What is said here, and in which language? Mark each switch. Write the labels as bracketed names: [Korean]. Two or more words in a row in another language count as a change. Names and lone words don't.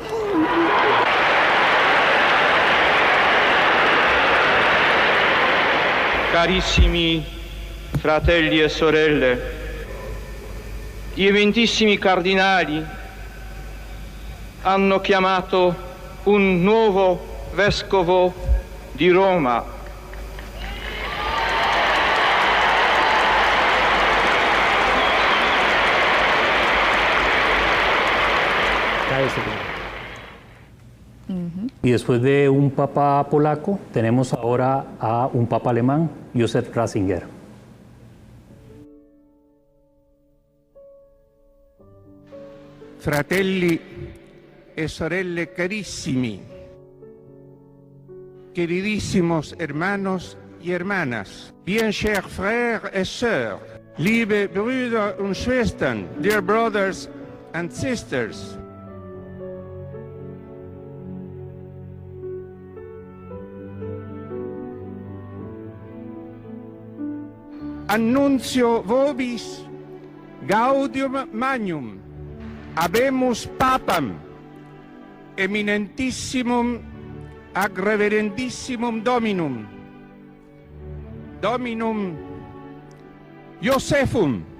[Italian] Carissimi fratelli e sorelle, gli eminentissimi cardinali hanno chiamato un nuovo vescovo di Roma. [Spanish] Y después de un papa polaco, tenemos ahora a un papa alemán, Josef Ratzinger. [Italian] fratelli e sorelle carissimi, [Spanish] queridísimos hermanos y hermanas, [French] bien chers frères et sœurs, [German] liebe Brüder und Schwestern, [English] dear brothers and sisters. [Latin] Annuncio vobis gaudium magnum, habemus papam, eminentissimum ac reverendissimum Dominum, Dominum Josephum.